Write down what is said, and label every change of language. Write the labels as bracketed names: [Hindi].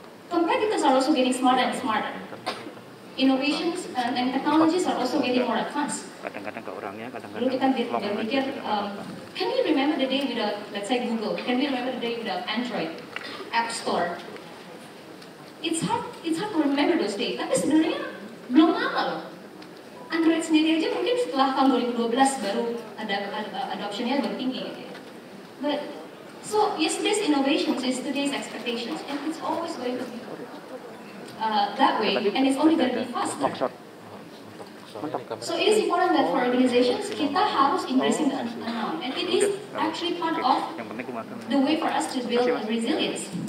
[English] Competitors are also getting smarter and smarter. Innovations and technologies are also getting more advanced. [Indonesian] Dulu kita berpikir, [English] can we remember the day without, let's say Google? Can we remember the day without Android, App Store? It's hard to remember those days. [Indonesian] Tapi sebenarnya belum lama loh. Android sendiri aja mungkin setelah tahun 2012 baru ada adoptionnya baru tinggi gitu ya. [English] But so yesterday's innovations is today's expectations, and it's always going to be that way, and it's only going to be faster. So it is important that for organizations [Indonesian] kita harus [English] embracing the unknown, and it is actually part of the way for us to build resilience.